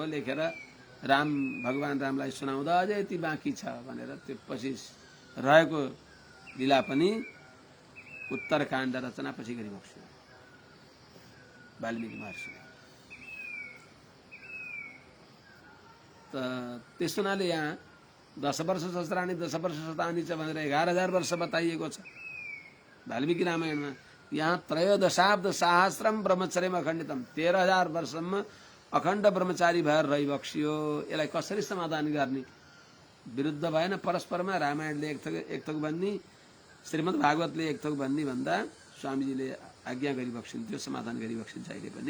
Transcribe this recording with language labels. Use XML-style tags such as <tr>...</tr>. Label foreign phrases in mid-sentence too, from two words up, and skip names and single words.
<ne>लेखेर भगवान रामलाई सुनाउँदा अझै यति बाँकी छ भनेर त्यो पछि रहेको लीला पनि उत्तरकाण्ड रचना पछि गरिबक्स्यो वाल्मीकि महर्षिले। त त्यस हुनाले यहाँ</ne> <sa>10 वर्ष सहस्राणि 10 वर्ष शतानि च</sa> <ne>भनेर 11,000 वर्ष बताइएको छ वाल्मीकि रामायणमा। यहाँ</ne> <sa>त्रयोदशाब्द सहस्रम ब्रह्मचर्यम अखण्डितम</sa> <ne>13,000 वर्षसम्म अखण्ड ब्रह्मचारी भएर रहिबक्सियो। यसलाई कसरी समाधान गर्ने? विरुद्ध भएन परस्परमा। रामायणले एक थोक भन्ने, श्रीमद् भागवतले एक थोक भन्ने भन्दा स्वामीजीले आज्ञा गरिबक्सिन्थ्यो, समाधान गरिबक्सिन्छ अहिले पनि।</ne>